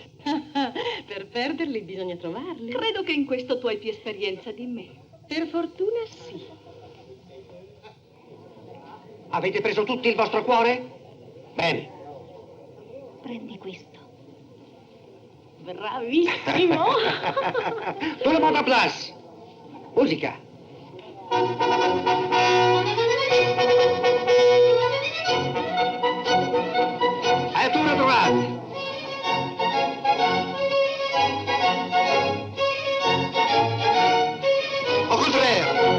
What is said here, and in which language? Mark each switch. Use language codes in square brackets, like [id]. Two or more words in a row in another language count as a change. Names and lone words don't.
[it] Per perderli bisogna trovarli. Credo che in questo tu hai più esperienza di me. Per fortuna sì. Avete preso tutti il vostro cuore? Bene. Prendi questo. Bravissimo. [fr] Tout le monde en place. Musica. A tour à droite. Au contraire.